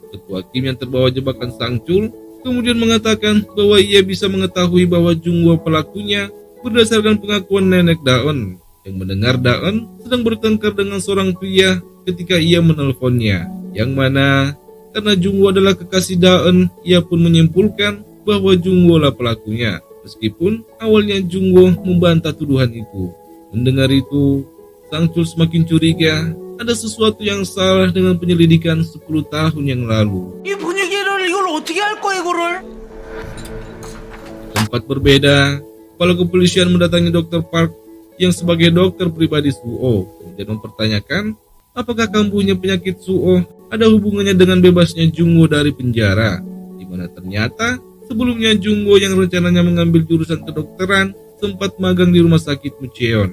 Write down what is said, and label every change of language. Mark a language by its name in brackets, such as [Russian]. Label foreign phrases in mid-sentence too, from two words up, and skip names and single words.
[Indonesian] Ketua Kim yang terbawa jebakan Sang Chul kemudian mengatakan bahwa ia bisa mengetahui bahwa Jungwoo pelakunya berdasarkan pengakuan nenek Daeun yang mendengar Daeun sedang bertengkar dengan seorang pria ketika ia menelponnya, yang mana karena Jungwoo adalah kekasih Daeun, ia pun menyimpulkan bahwa Jungwoo lah pelakunya, meskipun awalnya Jungwoo membantah tuduhan itu. Mendengar itu, Sang Chul semakin curiga ada sesuatu yang salah dengan penyelidikan 10 tahun yang lalu. [Korean] 이 분위기를 이걸 어떻게 할 거야 이거를? [Indonesian] Di tempat berbeda, kepala kepolisian mendatangi Dr. Park yang sebagai dokter pribadi Suho, kemudian mempertanyakan apakah kambuhnya penyakit Suho ada hubungannya dengan bebasnya Jungwoo dari penjara, di mana ternyata sebelumnya Jungwoo yang rencananya mengambil jurusan kedokteran sempat magang di rumah sakit Mucheon.